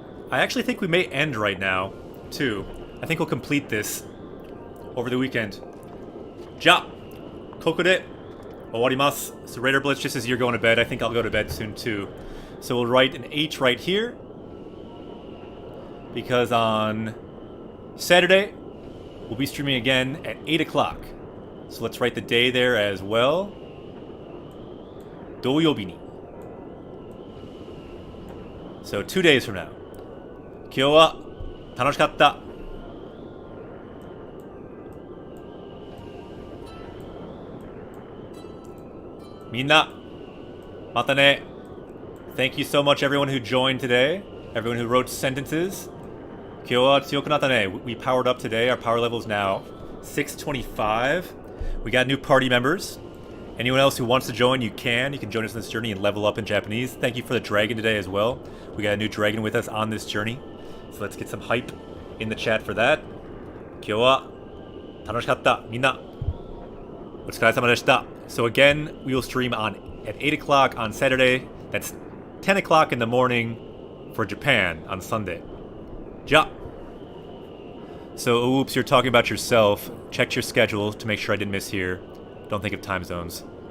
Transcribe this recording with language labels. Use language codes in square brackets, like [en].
[en] I actually think we may end right now, too. I think we'll complete this over the weekend. [ja] じゃあ、ここで終わります. [en] So Raider Blitz, just as you're going to bed, I think I'll go to bed soon, too. So we'll write an H right here. Because on Saturday, we'll be streaming again at 8 o'clock. So let's write the day there as well. [ja] 土曜日に. [en] So 2 days from now. [ja] 今日は楽しかった。みんな、またね。 [en] Thank you so much everyone who joined today. Everyone who wrote sentences. [ja] 今日は強くなったね. [en] We powered up today. Our power level is now 625. We got new party members. Anyone else who wants to join, you can. You can join us on this journey and level up in Japanese. Thank you for the dragon today as well. We got a new dragon with us on this journey. So let's get some hype in the chat for that. [ja] 今日は楽しかった。みんな、お疲れ様でした. [en] So again, we will stream at 8 o'clock on Saturday. That's 10 o'clock in the morning for Japan on Sunday. [ja] じゃあ. [en] So, oops, you're talking about yourself. Checked your schedule to make sure I didn't miss here. Don't think of time zones.